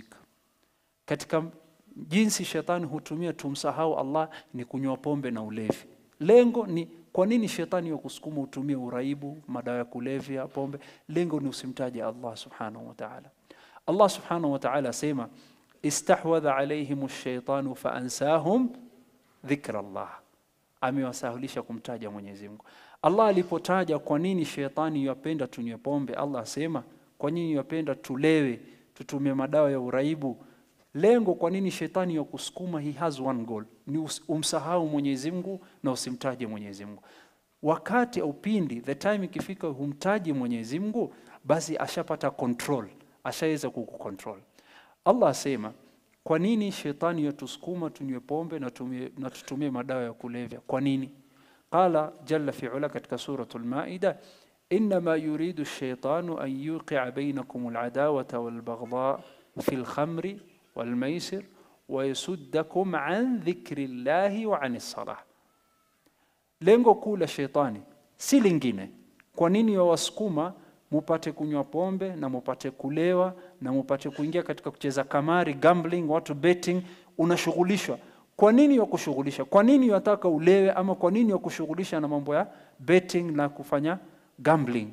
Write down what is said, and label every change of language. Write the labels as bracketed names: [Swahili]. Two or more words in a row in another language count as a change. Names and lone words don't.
[Swahili] Katika jinsi shetani hutumia tumsahau Allah ni kunywa pombe na ulevi. Lengo ni kwa nini shetani yakusukuma utumie uraibu, madawa ya kulevya, pombe? Lengo ni usimtaje Allah [Arabic] سبحانه وتعالى. الله سبحانه وتعالى sema استحوذ عليهم الشيطان فأنساهم ذكر الله. [Swahili] Amewasahulisha kumtaja Mwenyezi Mungu. Allah alipotaja kwa nini shetani yapenda tunywe pombe, Allah asema kwa nini yapenda tulewe, tutumie madawa ya uraibu. Lengo kwa nini shetani yakusukuma, [English] he has one goal, [Swahili] ni umsahau Mwenyezi Mungu na usimtaje Mwenyezi Mungu. Wakati au pindi [English] the time [Swahili] ikifika humtaji Mwenyezi Mungu, basi ashapata control, ashaweza kukukontrol. Allah asema kwa nini shetani yatusukuma tunywe pombe na tutumie madawa ya kulevya? Kwa nini? [Arabic] قال جل في علا katika suratul Maida, إنما يريد الشيطان أن يوقع بينكم العداوة والبغضاء في الخمر والميسر ويصدكم عن ذكر الله وعن الصلاة. [Swahili] Lengo kuu la shetani si lingine. Kwa nini yawasukuma mupate kunywa pombe na mupate kulewa na mupate kuingia katika kucheza kamari, gambling, watu betting, unashughulishwa. Kwa nini wakushughulisha? Kwa nini wataka ulewe, ama kwa nini wakushughulisha na mambo ya betting na kufanya gambling?